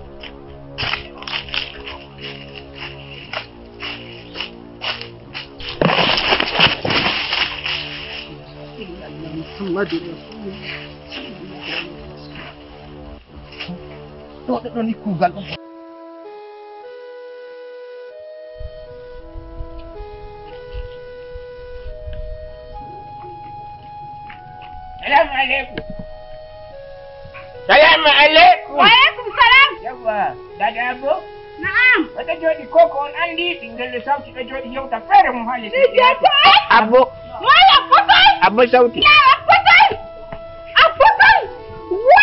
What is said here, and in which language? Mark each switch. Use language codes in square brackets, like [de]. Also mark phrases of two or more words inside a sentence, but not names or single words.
[ff] do ni kugal [ar] Salam alaikum. Wa alaikum salam. [ff] Yawa, daga abbo? Na'am. Wata jodi koko on andi dingal sauti da jodi yauta fere mun hali. Abbo. Wala fotai. Abbo sauti. Ya fotai. Fotai.